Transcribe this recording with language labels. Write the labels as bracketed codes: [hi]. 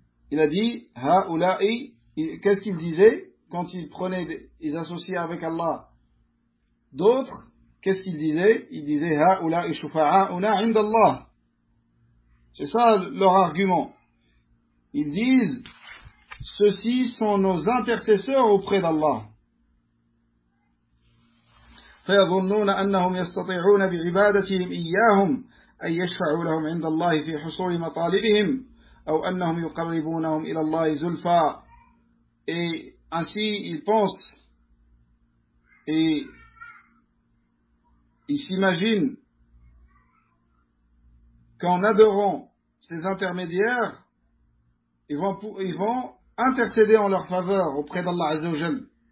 [fr] Il a dit, ha'ula'i, qu'est-ce qu'il disait quand il prenait des associés avec Allah d'autres? Qu'est-ce qu'il disait? Il disait, [ar] ha'ula'i shufa'a'una 'inda Allah. [fr] C'est ça leur argument. Ils disent, ceux-ci sont nos intercesseurs auprès d'Allah. [ar] فيظنون أنهم يستطيعون بعبادتهم إياهم أن يشفعوا لهم عند الله في حصول مطالبهم أو أنهم يقربونهم إلى الله زلفى. [fr] Et ainsi ils pensent et ils s'imaginent qu'en adorant ces intermédiaires, ils vont intercéder en leur faveur auprès d'Allah Azza wa Jal.